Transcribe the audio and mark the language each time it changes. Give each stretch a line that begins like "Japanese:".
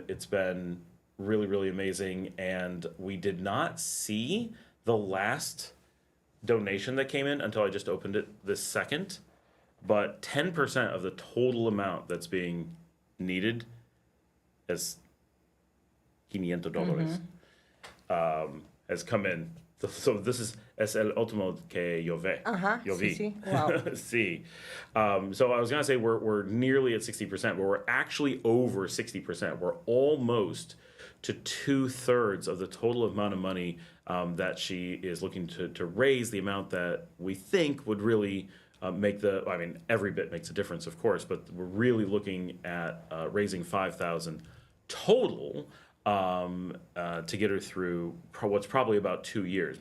English: It's been really, really amazing. And we did not see the last donation that came in until I just opened it this second. But 10% of the total amount that's being needed is $500. Has come in. So this
Spanish: es el último que yo vi. Sí.
English: Wow.
Spanish: Sí.
English: So I was going to say we're nearly at 60%, but we're actually over 60%. We're almost to 2/3 of the total amount of money that she is looking to raise, the amount that we think would really make every bit makes a difference, of course, but we're really looking at raising $5,000 total to get her through what's probably about 2 years.